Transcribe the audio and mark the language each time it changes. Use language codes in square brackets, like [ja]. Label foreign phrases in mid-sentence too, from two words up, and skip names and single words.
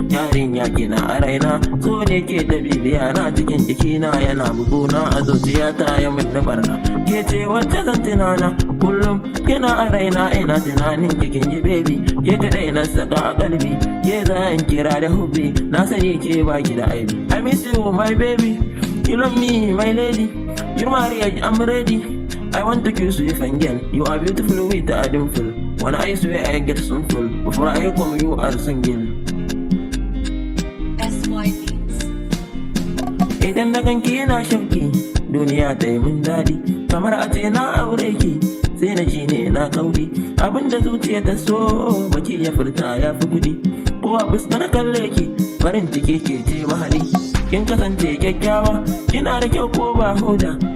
[ha] Yarinya kina a raina, so ne ke ta bibiya na cikin jikina yana buguna a zuciyata ya min da barna. Ke ce wacce zan tunana kullum. Kina a raina, ina tunanin ki, kin ji, baby. Ke kaɗai na saka a kalbi, ke za in kira da hubbi. Na sani ke ba ki da aibi. [en] I miss you, my baby. You love me, my lady. You marry, I'm ready. I want to kiss you, fine girl. You are beautiful with a dimple. When I swear I get some full. Before I come, you are single. S Y Beats. [ha] Idan na ganki ina shauki, duniya ta yi min daɗi. Kamar a ce na aure ki, sai na ji ne na kauri. Abin da zuciya ta so, baki ya furta ya fi kuɗi. Ko a fuska na kalle ki, farin ciki ke ce mahaɗi. Kin kasance kyakkyawa, kina da kyau ko ba hoda.